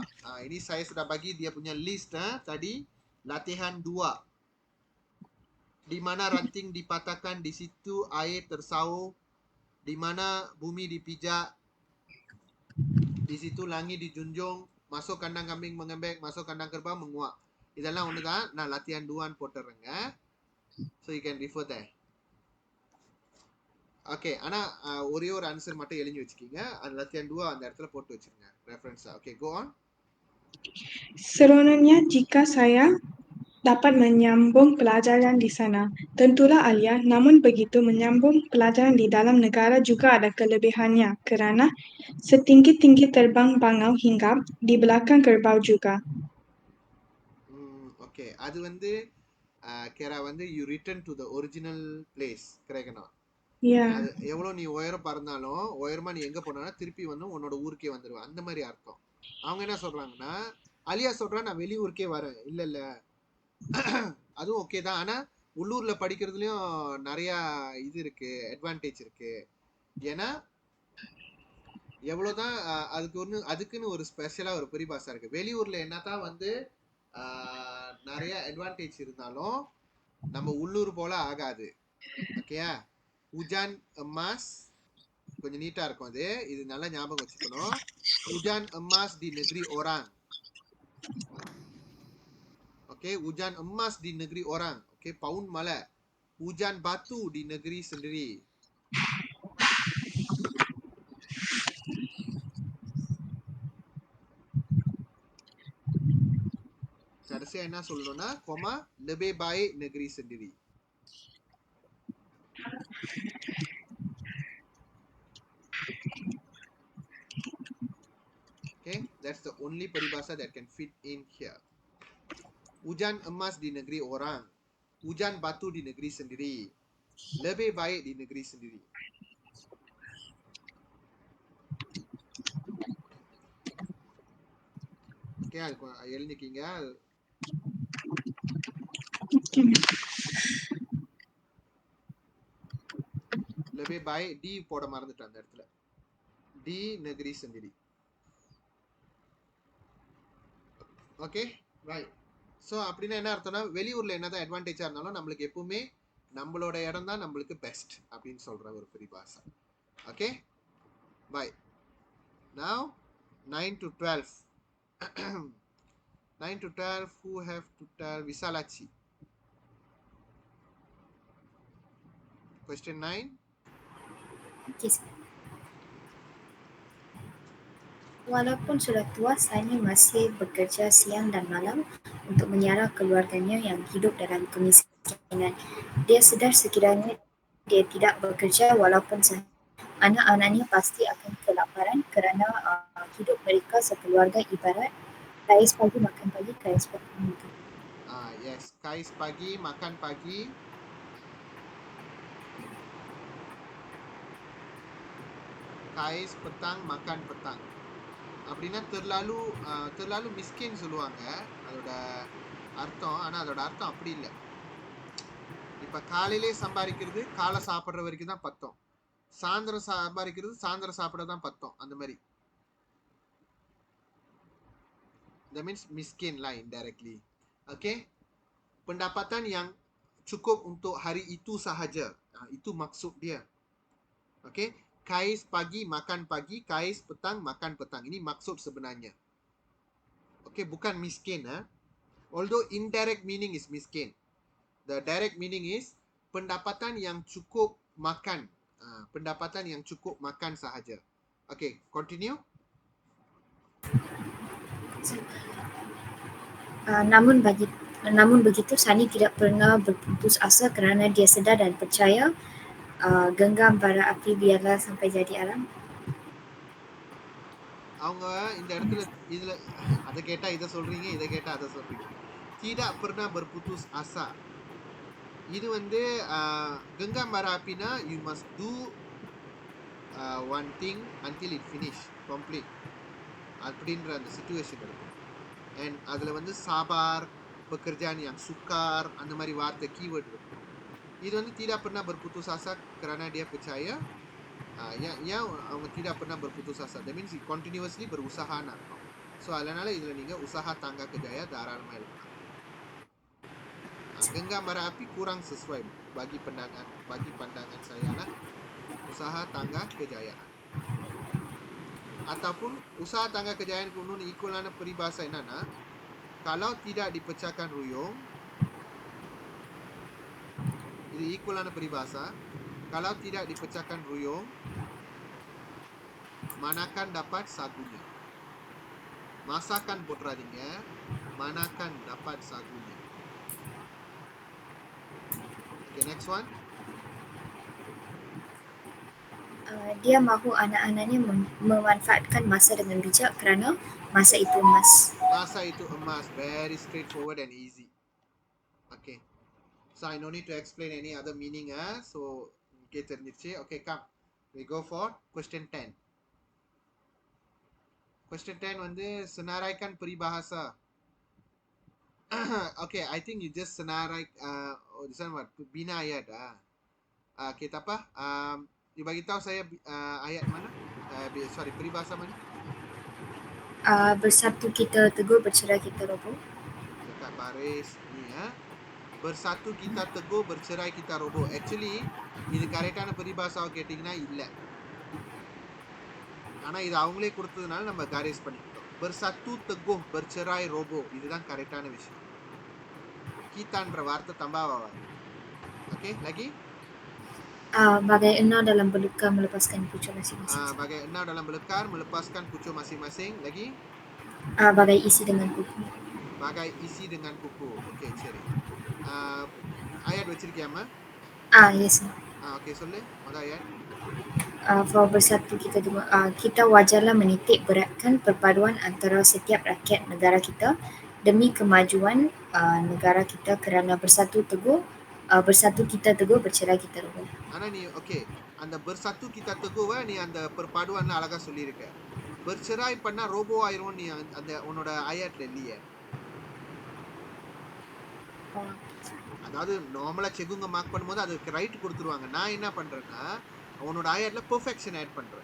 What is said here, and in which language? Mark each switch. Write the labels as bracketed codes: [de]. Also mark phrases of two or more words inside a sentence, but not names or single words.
[ms] Ini saya sudah bagi dia punya list tadi. Latihan 2. Di mana ranting dipatahkan, di situ air tersaur. Di mana bumi dipijak, di situ langit dijunjung. Masuk kandang kambing, mengembek, masuk kandang kerbau, menguak. [ta] இதெல்லாம் ஒண்ணுதான். நான் லத்தியான் 2 போட்டுறேங்க. [en] So you can refer there. [ta] ஓகே, ஆனா ஒரே ஒரு ஆன்சர் மட்டும் எழுதி வச்சுக்கீங்க. அந்த லத்தியான் 2 அந்த இடத்துல போட்டு வச்சிருங்க ரெஃபரன்ஸா. ஓகே, [en] go on. [ms] Seronoknya jika saya dapat menyambung pelajaran di sana. Tentulah Alia, namun begitu menyambung pelajaran di dalam negara juga ada kelebihannya kerana setinggi-tinggi terbang bangau hinggap di belakang kerbau juga. [en] ஓகே, [ta] அது வந்து கேரா வந்து [en] you return to the original place. [ta] கரெக்ட்டா? அது எவ்வளவு நீ உயரம் பறந்தாலும் உயரமா நீ எங்க போனாலும் திருப்பி வந்து உன்னோட ஊருக்கே வந்துருவ. அந்த மாதிரி அர்த்தம். அவங்க என்ன சொல்றாங்கன்னா, அலியா சொல்றா நான் வெளியூருக்கே வரேன். இல்ல இல்ல, அதுவும் ஓகே தான். ஆனா உள்ளூர்ல படிக்கிறதுலயும் நிறைய இது இருக்கு, அட்வான்டேஜ் இருக்கு. ஏன்னா எவ்வளவுதான் அதுக்குன்னு ஒரு ஸ்பெஷலா ஒரு பெரிபாசா இருக்கு. வெளியூர்ல என்னதான் வந்து நிறைய அட்வான்டேஜ் இருந்தாலும் நம்ம உள்ளூர் போல ஆகாது. ஓகேயா? [ms] hujan emas [ta] கொஞ்சம் நீட்டா இருக்கும். இது நல்லா ஞாபகம் வச்சுக்கணும். [ms] hujan emas di negeri orang. Oke, hujan emas di negeri orang. Oke, paun mala. Hujan batu di negeri sendiri. [ta] Kடைசியா என்ன சொல்லணும்னா, கோமா [ms] lebih baik negeri sendiri. [en] Okay, that's the only peribahasa that can fit in here. [ms] Hujan emas di negeri orang. Hujan batu di negeri sendiri. Lebih baik di negeri sendiri. [ta] Okay, எழுதிக்கீங்க. [ms] Lebih baik di [ta] போட மறந்துட்டேன் அந்த இடத்துல. [ms] Di negeri sendiri. [ta] ஓகே, ரைட். ஸோ அப்படின்னா என்ன அர்த்தம்னா, வெளியூர்ல என்னதான் அட்வான்டேஜா இருந்தாலும் நம்மளுக்கு எப்பவுமே நம்மளோட இடம் தான் நம்மளுக்கு பெஸ்ட் அப்படின்னு சொல்ற ஒரு பெரிபாசா. ஓகே, [en] பை. Now 9 to 12. 9 to 12, who have to tell? Visalachi. Question 9. Okey. [ms] Walaupun sudah tua, Sani masih bekerja siang dan malam untuk menyiara keluarganya yang hidup dalam kemiskinan. Dia sedar sekiranya dia tidak bekerja walaupun sehari, anak-anaknya pasti akan kelaparan kerana hidup mereka sekeluarga ibarat kais pagi makan pagi, kais petang makan. Yes, kais pagi makan pagi. Kais petang makan petang. [ta] அப்படின்னா [ms] terlalu miskin [ta] சொல்லுவாங்க அதோட அர்த்தம். ஆனா அதோட அர்த்தம் அப்படி இல்லை. இப்ப காலையிலே சம்பாதிக்கிறது காலை சாப்பிடுற வரைக்கும் தான் பத்தம். சாயந்தரம் சம்பாதிக்கிறது சாயந்தரம் சாப்பிட தான் பத்தம். அந்த மாதிரி. [en] That means miskin lah indirectly. Okay. [ms] Pendapatan yang cukup untuk hari itu sahaja. Itu maksud dia. Okay. Kais pagi makan pagi, kais petang makan petang. Ini maksud sebenarnya. Okay, bukan miskin. [en] Although indirect meaning is miskin. The direct meaning is [ms] pendapatan yang cukup makan. Pendapatan yang cukup makan sahaja. [en] Okay, continue. [ms] Namun begitu, Sani tidak pernah berputus asa kerana dia sedar dan percaya genggam bara api biarlah sampai jadi alam. [ta] அவங்க இந்த இடத்துல இதுல அதை கேட்டா இதை சொல்றீங்க, இதை கேட்டா அதை சொல்றீங்க. [ms] tidak pernah berputus asa. [ta] இது வந்து [ms] genggam bara apiனா [en] you must do one thing until it finish complete [ta] அப்படின்ற அந்த சிச்சுவேஷன் இருக்கும். [ms] And [ta] அதுல வந்து [ms] sabar, pekerjaan yang sukar, [ta] அந்த மாதிரி வார்த்தை கீவேர்ட் இருக்கும். இது வந்து [ms] tidak pernah berputus asa kerana dia percaya. yang அவங்க tidak pernah berputus asa. [en] That means continuously [ta] berusahaன்னு அர்த்தம். ஸோ அதனால இதுல நீங்க [ms] usaha tangga kejaya [ta] தாராளமா எழுதலாம். [ms] genggam bara api kurang sesuai bagi pandangan saya lah. Usaha tangga kejayaan. Ataupun usaha tangga kejayaan kuno ikulan peribahasa என்னன்னா, kalau tidak dipecahkan ruyung, [ta] இது ஈக்குவலான peribahasa. [ms] Kalau tidak dipecahkan ruyung, manakan dapat sagunya. Masakan போட்றாதீங்க, manakan dapat sagunya. [en] Okay, next one. [ms] Dia mahu anak-anaknya memanfaatkan masa dengan bijak kerana masa itu emas. Masa itu emas. [en] Very straightforward and easy. Okay. So I no need to explain any other meaning. So okay, தெரிஞ்சிருச்சு. Okay, come. We go for question 10. [ms] Question 10 வந்து senaraikan peribahasa. [en] Okay, I think you just senarai. This one what? [ms] Bina ayat. Okay, tak apa. You bagi tahu saya ayat mana? Sorry, peribahasa mana? Bersatu kita teguh, bercerai kita roboh. Dekat baris ni bersatu kita teguh, bercerai kita roboh. [en] Actually, [ta] இது கரெக்டான பரிபாஷாவை கேட்டிங்கன்னா இல்லை. ஆனால் இது அவங்களே கொடுத்ததுனால நம்ம காரேஸ் பண்ணிக்கிட்டோம். [ms] bersatu teguh, bercerai roboh. [ta] இதுதான் கரெக்டான விஷயம். Kitaன்ற வார்த்தை தம்பாவா. [ms] Okay, lagi? Bagai enau dalam belukar melepaskan pucuk masing-masing. Bagai enau dalam belukar melepaskan pucuk masing-masing. Lagi? Bagai isi dengan kuku. Bagai isi dengan kuku. [ta] Okay, சரி. Ayat வச்சிருக்கியாமா? [en] Yes. [ta] Okay, சொல்லு. முதல் ayat. [ms] For bersatu kita wajarlah menitik beratkan perpaduan antara setiap rakyat negara kita demi kemajuan negara kita kerana bersatu kita teguh, bercerai kita roboh. [ta] ஆனா நீ ஓகே அந்த [ms] bersatu kita teguh [ta] நீ அந்த perpaduan அழகா சொல்லியிருக்க. bercerai பண்ணா ரோபோ ஆயிரும் நீ அந்த உன்னோட ஆயட்ல இல்லையே. அதாவது நார்மலா செகுங்க மார்க் பண்ணும்போது அதுக்கு ரைட் கொடுத்துருவாங்க. நான் என்ன பண்றேன்னா உன்னோட ஆயட்ல பெர்ஃபெக்ஷன் ஆட் பண்றேன்.